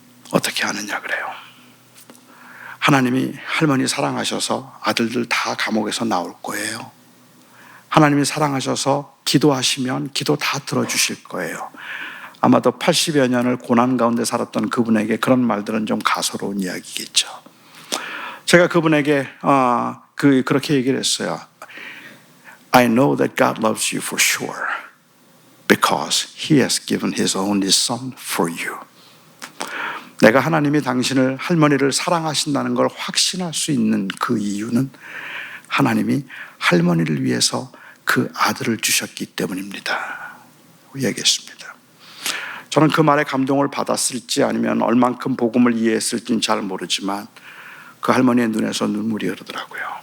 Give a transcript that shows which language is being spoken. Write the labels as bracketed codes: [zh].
[ko] 어떻게 아느냐 그래요. 하나님이 할머니 사랑하셔서 아들들 다 감옥에서 나올 거예요. 하나님이 사랑하셔서 기도하시면 기도 다 들어주실 거예요. 아마도 80여 년을 고난 가운데 살았던 그분에게 그런 말들은 좀 가소로운 이야기겠죠. 제가 그분에게 그렇게 얘기를 했어요. [en] I know that God loves you for sure because He has given His only Son for you. [ko] 내가 하나님이 당신을, 할머니를 사랑하신다는 걸 확신할 수 있는 그 이유는 하나님이 할머니를 위해서 그 아들을 주셨기 때문입니다. 얘기했습니다. 저는 그 말에 감동을 받았을지 아니면 얼만큼 복음을 이해했을지는 잘 모르지만 그 할머니의 눈에서 눈물이 흐르더라고요.